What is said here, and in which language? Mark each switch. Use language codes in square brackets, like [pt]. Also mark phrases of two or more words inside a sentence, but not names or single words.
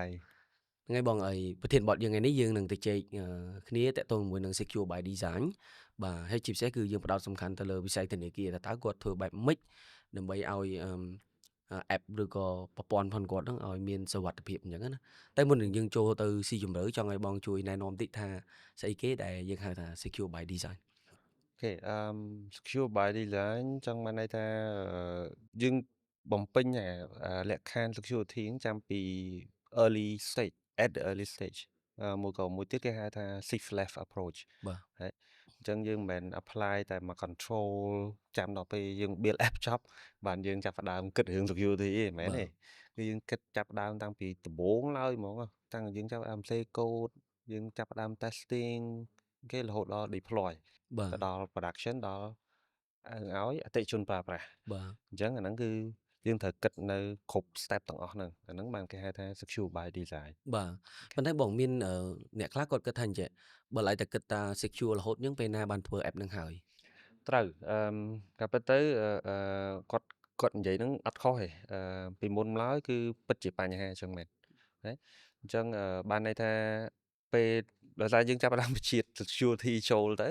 [km] ថ្ងៃបងអីប្រធានបទយើងថ្ងៃនេះយើងនឹងទៅជែកគ្នាតកតងជាមួយនឹង [en] Secure by Design [km] បាទហើយជាពិសេសគឺយើងផ្ដោតសំខាន់ទៅលើវិស័យធនាគារតើគាត់ធ្វើបែបម៉េចដើម្បីឲ្យapp ឬក៏ប្រព័ន្ធផងគាត់ហ្នឹងឲ្យមានសុវត្ថិភាពអញ្ចឹងណាតែមុននឹងយើងចូលទៅស៊ីជម្រៅចង់ឲ្យបងជួយណែនាំតិចថាស្អីគេដែលយើងហៅថា [en] Secure by Design [km] អូខេ [en] secure by design [km] ចង់បានន័យថាយើងបំពេញលក្ខខណ្ឌ security ហ្នឹងចាំពី [en] early stage at the early stage [km] មួយទៀតគេហៅថា [en] six left approach [km] បាទ ហើយអញ្ចឹងយើងមិនមែន apply តែមក control ចាំដល់ពេលយើង [en] build app [km] ចប់បានយើងចាប់ផ្ដើមគិតរឿង security ទេមិនមែនទេគឺយើងគិតចាប់ផ្ដើមតាំងពីដំបូងឡើយហ្មងតាំងយើងចាប់ផ្ដើមសេកូដយើងចាប់ផ្ដើម testing គេរហូតដល់ deploy បាទ ទៅដល់ production ដល់ឲ្យអតិថិជនប្រើប្រាស់ បាទ អញ្ចឹងអាហ្នឹងគឺយើងត្រូវគិតនៅគ្រប់ step ទាំងអស់ហ្នឹងអាហ្នឹងបានគេហៅថា [en] secure by design [km] បាទប៉ុន្តែបងមានអ្នកខ្លះគាត់គិតថាអញ្ចឹងបើឡៃតែគិតថា secure រហូតអញ្ចឹងពេលណាបានធ្វើ app ហ្នឹងហើយ ត្រូវការពិតទៅគាត់និយាយហ្នឹងអត់ខុសទេពីមុនមកឡើយគឺពិតជាបញ្ហាអញ្ចឹងមែនណាអញ្ចឹងបានន័យថាពេលដោយសារយើងចាប់ផ្ដើមវិជាតិ security ចូលទៅ